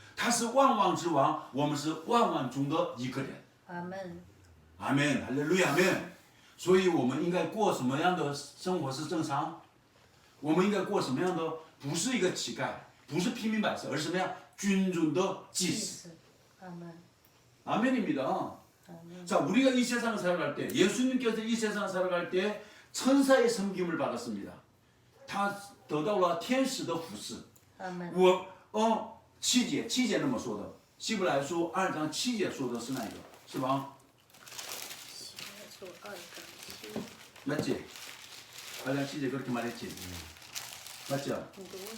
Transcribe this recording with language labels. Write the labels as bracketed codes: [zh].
[zh] 他是万王之王，我们是万王中的一个人。阿门，阿门，哈利路亚，阿门。所以我们应该过什么样的生活是正常？我们应该过什么样的？不是一个乞丐，不是平民百姓，而是什么呀？君尊的祭司。 [ko] 아멘. 아멘입니다. 아멘. 자, 우리가 이 세상을 살아갈 때, 예수님께서 이 세상을 살아갈 때 천사의 섬김을 받았습니다. [zh] 다得到了天使的服侍。 아멘. 7节那么说的，希伯来书2章7节说的是哪一个？是吧？ [ko] 시내서 2장 7. 맞지? 2장 7제 그렇게 말했지? 맞죠? 누구?